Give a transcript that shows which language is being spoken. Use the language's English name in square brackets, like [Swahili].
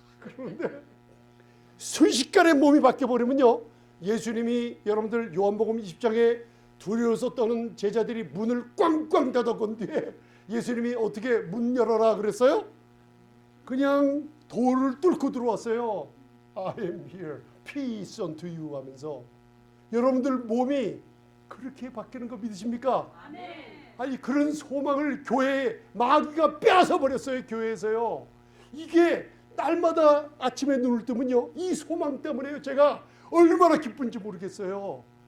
[Korean] 그러는데 순식간에 몸이 바뀌어버리면요, 예수님이 여러분들 요한복음 20장에 두려워서 떠는 제자들이 문을 꽝꽝 닫아건 뒤에 예수님이 어떻게 문 열어라 그랬어요? 그냥 돌을 뚫고 들어왔어요. [English] I am here, peace unto you [Korean] 하면서. 여러분들 몸이 그렇게 바뀌는 거 믿으십니까? 아멘. 그런 소망을 교회에 마귀가 빼앗아 버렸어요. 교회에서요. 이게 날마다 아침에 눈을 뜨면요, 이 소망 때문에요, 제가 얼마나 기쁜지 모르겠어요.